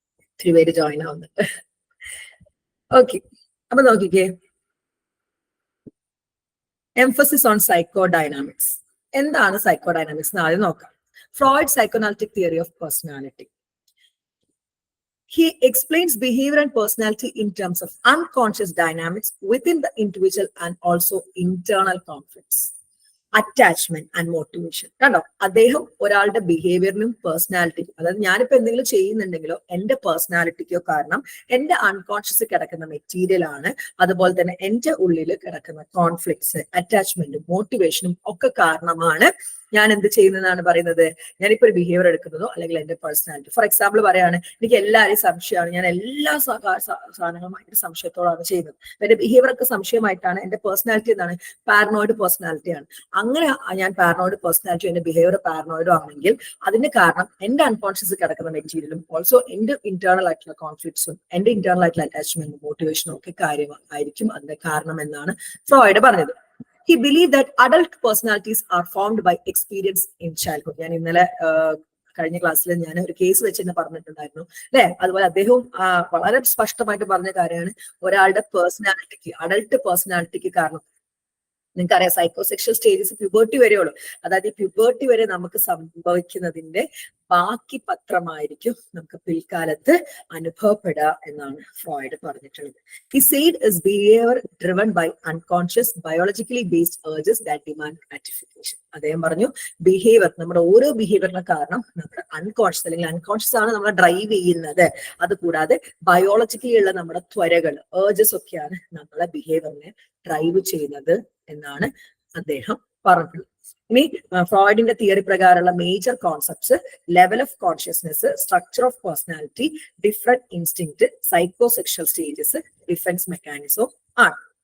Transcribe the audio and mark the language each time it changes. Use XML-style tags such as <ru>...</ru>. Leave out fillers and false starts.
<ml>ഒത്തിരി പേര് ജോയിൻ ആവുന്നുണ്ട്. ഓക്കെ, അപ്പൊ നോക്കിക്കേ,</ml> <en>Emphasis on psychodynamics.</en> <ml>എന്താണ് സൈക്കോഡൈനാമിക്സ് എന്ന് ആദ്യം നോക്കാം. Freud psychoanalytic theory of personality.</ml> <en>He explains behavior and personality in terms of unconscious dynamics within the individual and also internal conflicts, attachment and motivation.</en> <ml>കണ്ടോ, അദ്ദേഹം ഒരാളുടെ ബിഹേവിയറിനും പേഴ്സണാലിറ്റിക്കും, അതായത് ഞാനിപ്പോ എന്തെങ്കിലും ചെയ്യുന്നുണ്ടെങ്കിലോ എന്റെ പേഴ്സണാലിറ്റിക്കോ കാരണം എന്റെ അൺകോൺഷ്യസ് കിടക്കുന്ന മെറ്റീരിയൽ ആണ്. അതുപോലെ തന്നെ എന്റെ ഉള്ളിൽ കിടക്കുന്ന കോൺഫ്ലിക്ട്സ്, അറ്റാച്ച്മെന്റും മോട്ടിവേഷനും ഒക്കെ കാരണമാണ് ഞാൻ എന്ത് ചെയ്യുന്നതാണ് പറയുന്നത്. ഞാനിപ്പോ ഒരു ബിഹേവിയർ എടുക്കുന്നതോ അല്ലെങ്കിൽ എന്റെ പേഴ്സണാലിറ്റി. ഫോർ എക്സാമ്പിൾ പറയാണ്, എനിക്ക് എല്ലാവരെയും സംശയമാണ്, ഞാൻ എല്ലാ സാധനങ്ങളും ഭയങ്കര സംശയത്തോടാണ് ചെയ്യുന്നത്. എന്റെ ബിഹേവിയർ ഒക്കെ സംശയമായിട്ടാണ്. എന്റെ പേഴ്സണാലിറ്റി എന്താണ്, പാരനോയിഡ് പേഴ്സണാലിറ്റിയാണ്. അങ്ങനെ ഞാൻ പാരനോയിഡ് പേഴ്സണാലിറ്റി, എന്റെ ബിഹേവിയർ പാരനോയിഡും ആണെങ്കിൽ അതിന് കാരണം എന്റെ അൺകോൺഷ്യസ് കിടക്കുന്ന മെറ്റീരിയലും ഓൾസോ എന്റെ ഇന്റേണൽ ആയിട്ടുള്ള കോൺഫ്ലിക്ട്സും എന്റെ ഇന്റേണൽ ആയിട്ടുള്ള അറ്റാച്ച്മെന്റും മോട്ടിവേഷനും ഒക്കെ കാര്യമായിരിക്കും അതിന്റെ കാരണം എന്നാണ് ഫ്രോയിഡ് പറഞ്ഞത്.</ml> <en>He believed that adult personalities are formed by experience in childhood.</en> <ml>ഞാൻ ഇന്നലെ കഴിഞ്ഞ ക്ലാസ്സിൽ ഞാൻ ഒരു കേസ് വെച്ച് തന്നെ പറഞ്ഞിട്ടുണ്ടായിരുന്നു അല്ലെ. അതുപോലെ അദ്ദേഹവും വളരെ സ്പഷ്ടമായിട്ട് പറഞ്ഞ കാര്യമാണ്, ഒരാളുടെ പേഴ്സണാലിറ്റിക്ക്, അഡൾട്ട് പേഴ്സണാലിറ്റിക്ക് കാരണം നിങ്ങൾക്കറിയാം സൈക്കോസെക്ഷൽ സ്റ്റേജസ് പ്യൂബർട്ടി വരെയുള്ളൂ. അതായത് ഈ പ്യൂബർട്ടി വരെ നമുക്ക് സംഭവിക്കുന്നതിന്റെ ബാക്കി പത്രമായിരിക്കും നമുക്ക് പിൽക്കാലത്ത് അനുഭവപ്പെടുക എന്നാണ് ഫ്രോയിഡ് പറഞ്ഞിട്ടുള്ളത്.</ml> <en>He said is behavior driven by unconscious biologically based urges that demand gratification.</en> <ml>അദ്ദേഹം പറഞ്ഞു, ബിഹേവിയർ, നമ്മുടെ ഓരോ ബിഹേവിയറിന് കാരണം നമ്മുടെ അൺകോൺഷ്യസ് അല്ലെങ്കിൽ അൺകോൺഷ്യസ് ആണ് നമ്മളെ ഡ്രൈവ് ചെയ്യുന്നത്. അതുകൂടാതെ ബയോളജിക്കലി ഉള്ള നമ്മുടെ ത്വരകൾ, ഏർജസ് ഒക്കെയാണ് നമ്മളെ ബിഹേവിയറിനെ ഡ്രൈവ് ചെയ്യുന്നത് എന്നാണ് അദ്ദേഹം പറഞ്ഞത്. ഇനി ഫ്രോയിഡിന്റെ തിയറി പ്രകാരമുള്ള</ml> <en>Major concepts: level of consciousness, structure of personality, different instinct, psychosexual stages, defence mechanism ആണ്.</en>